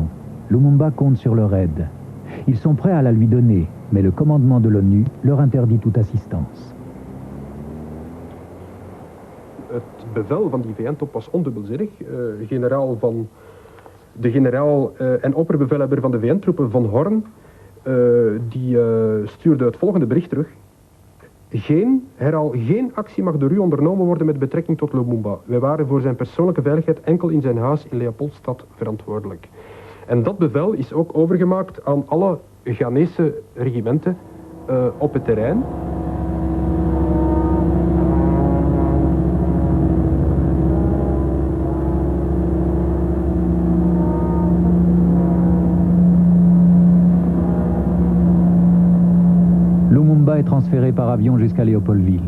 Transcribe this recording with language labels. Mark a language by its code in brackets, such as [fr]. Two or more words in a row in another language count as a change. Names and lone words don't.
[fr] Lumumba compte sur leur aide. Ils sont prêts à la lui donner, mais le commandement de l'ONU leur interdit toute assistance. [nl] Het bevel van die VN-top was ondubbelzinnig. De generaal en opperbevelhebber van de VN-troepen, Von Horn, die stuurde het volgende bericht terug. Geen actie mag door u ondernomen worden met betrekking tot Lumumba. Wij waren voor zijn persoonlijke veiligheid enkel in zijn huis in Leopoldstad verantwoordelijk. En dat bevel is ook overgemaakt aan alle Ghanese regimenten op het terrein. [fr] Lumumba est transféré par avion jusqu'à Léopoldville.